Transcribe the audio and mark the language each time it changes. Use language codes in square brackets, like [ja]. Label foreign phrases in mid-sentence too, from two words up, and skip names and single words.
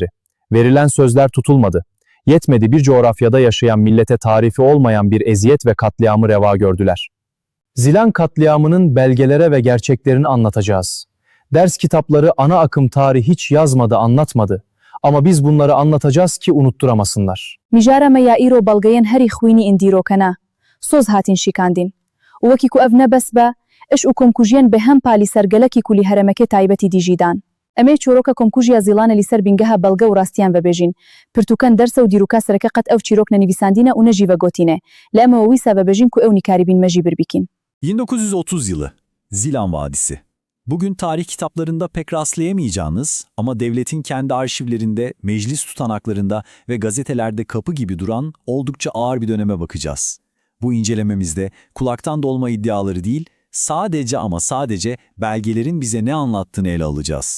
[tr] Verilen sözler tutulmadı. Yetmedi, bir coğrafyada yaşayan millete tarifi olmayan bir eziyet ve katliamı reva gördüler. Zilan katliamının belgelere ve gerçeklerini anlatacağız. Ders kitapları ana akım tarih hiç yazmadı, anlatmadı. Ama biz bunları anlatacağız ki unutturamasınlar. [ku] میجارە me ya îro belgeyên herî xwînî ên dîrokena, soz hatin şîkandîn. û wekî ku ev nebes be, eş û komkujiyên bi hem palî ser gelekî ku lî heremekê taybetî dîjîdan. Em ê çîroka komkujiya Zîlanê lî ser bîngeha belge û rastiyan vebêjîn. Pirtûkên dersa û dîroka sereke qet ev çîrok nenivîsandîne û ne jî vegotîne. Li em ê wîsa vebêjin ku ew nîkarîbîn me jî birbîkîn. [tr] 1930 yılı, Zilan Vadisi. Bugün tarih kitaplarında pek rastlayamayacağınız ama devletin kendi arşivlerinde, meclis tutanaklarında ve gazetelerde kapı gibi duran oldukça ağır bir döneme bakacağız. Bu incelememizde kulaktan dolma iddiaları değil, sadece ama sadece belgelerin bize ne anlattığını ele alacağız.